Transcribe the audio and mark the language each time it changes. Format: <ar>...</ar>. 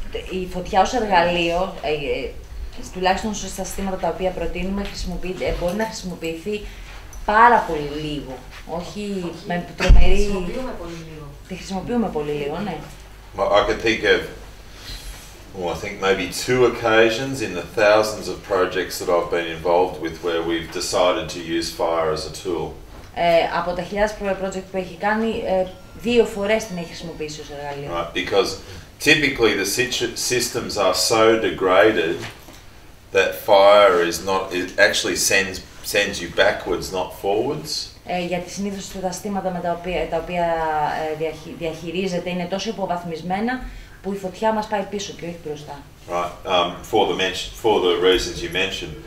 <el>Η φωτιά ως εργαλείο, τουλάχιστον στα συστήματα τα οποία προτείνουμε, μπορεί να χρησιμοποιηθεί πάρα πολύ λίγο. Όχι με τρομερή... Τη χρησιμοποιούμε πολύ λίγο, ναι.</el> <en>I could think of well, I think maybe 2 occasions in the thousands of projects that I've been involved with where we've decided to use fire as a tool.</en> <el>Από τα χιλιάδες project που έχει κάνει, 2 φορές την έχει χρησιμοποιήσει ως εργαλείο.</el> <en>Right, because typically the systems are so degraded that fire is not, it actually sends you backwards, not forwards.</en> <el>Γιατί συνήθως τα συστήματα με τα οποία διαχειρίζεται είναι τόσο υποβαθμισμένα που η φωτιά μας πάει πίσω και όχι μπροστά.</el> <en>Right, for the reasons you mentioned.</en>